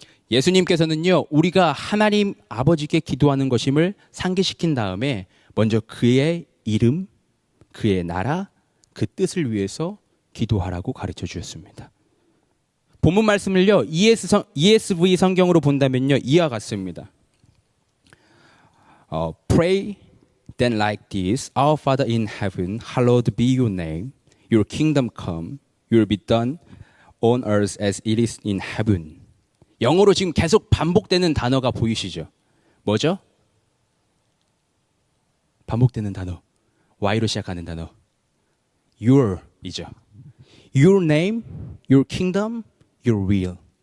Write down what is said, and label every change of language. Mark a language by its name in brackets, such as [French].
[Korean] 예수님께서는요, 우리가 하나님 아버지께 기도하는 것임을 상기시킨 다음에 먼저 그의 이름, 그의 나라, 그 뜻을 위해서 기도하라고 가르쳐 주셨습니다. 본문 말씀을요, ESV 성경으로 본다면요, 이와 같습니다. [English] Pray then like this, Our Father in heaven, hallowed be your name. Your kingdom come, your will be done on earth as it is in heaven. [Korean] 영어로 지금 계속 반복되는 단어가 보이시죠? 뭐죠? 반복되는 단어. Y로 시작하는 단어. Your이죠. [English] Your name, your kingdom, your will.